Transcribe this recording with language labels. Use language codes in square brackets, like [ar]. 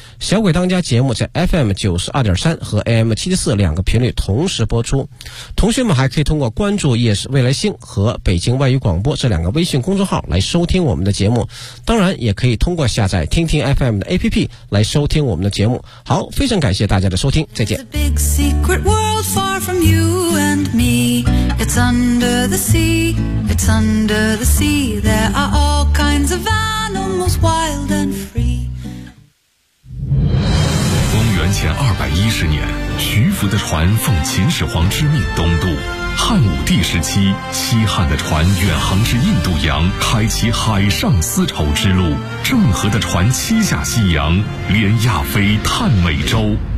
[zh] 小鬼当家节目在 FM92.3 和 AM74 两个频率同时播出。同学们还可以通过关注夜市未来星和北京外语广播这两个微信公众号来收听我们的节目。当然也可以通过下载听听 FM 的 APP 来收听我们的节目。好，非常感谢大家的收听，再见。 [en] Secret world far from you and me. It's under the sea, it's under the sea. There are all kinds of animals wild and free. [zh] 公元前210年，徐福的船奉秦始皇之命东渡。汉武帝时期，西汉的船远航至印度洋，开启海上丝绸之路。郑和的船七下西洋，连亚非探美洲。